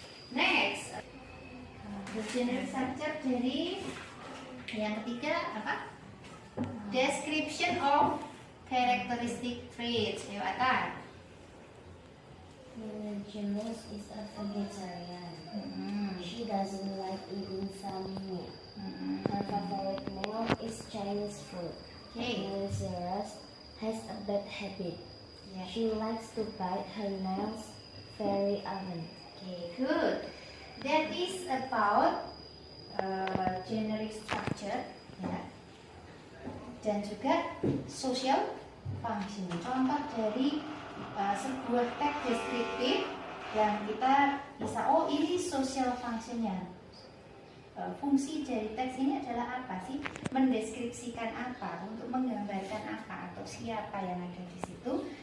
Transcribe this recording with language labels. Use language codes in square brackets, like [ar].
[en] Next, the generic structure [id] dari yang ketiga apa? [en] Description of characteristic traits. [id] Ayo Atar. [en] Miley Cyrus is a vegetarian. She doesn't like eating some meat. Her favorite meal is Chinese food. Okay. Miley Cyrus has a bad habit. [id] Ya. [en] She likes to bite her nails very often. Okay, good. That is about generic structure, ya. [id] Dan juga social function. Contoh dari sebuah teks deskriptif yang kita bisa, oh ini social functionnya. Fungsi dari teks ini adalah apa sih? Mendeskripsikan apa? Untuk menggambarkan apa? Atau siapa yang ada di situ?